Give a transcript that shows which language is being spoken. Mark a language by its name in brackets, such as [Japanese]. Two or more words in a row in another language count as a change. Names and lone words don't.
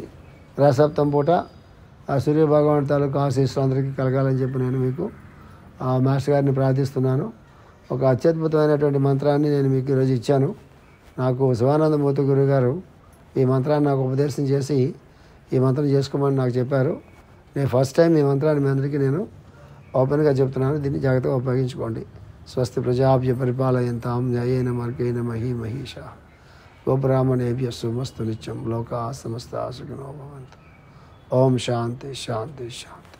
[Telugu] రథసప్తం పూట సూర్య భగవాన్ తాలూకు ఆశీస్సులు అందరికీ కలగాలని చెప్పి నేను మీకు మాస్టర్ గారిని ప్రార్థిస్తున్నాను. ఒక అత్యద్భుతమైనటువంటి మంత్రాన్ని నేను మీకు ఈరోజు ఇచ్చాను. నాకు శివానందమూర్తి గురువు గారు ఈ మంత్రాన్ని నాకు ఉపదేశం చేసి ఈ మంత్రం చేసుకోమని నాకు చెప్పారు. నేను [English] first time [Telugu] ఈ మంత్రాన్ని మీ అందరికీ నేను ఓపెన్గా చెప్తున్నాను. దీన్ని జాగ్రత్తగా ఉపయోగించుకోండి. [Sanskrit] స్వస్తి ప్రజాభ్య పరిపాలయంతాం న్యాయేన మార్గేణ మహీమహీష గోబ్రాహ్మణేభ్యస్సు మస్తు నిత్యం లోకా సమస్తా సుఖినో భవంతు. ఓం శాంతి శాంతి శాంతి.